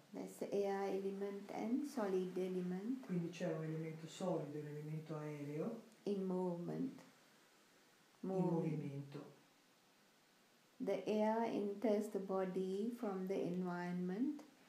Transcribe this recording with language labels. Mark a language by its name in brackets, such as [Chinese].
[English] That's the air element and solid element [Italian] Quindi c'è un elemento solido e un elemento aereo [English] in movement. [Italian] in movimento. [English] The air enters the body from the environment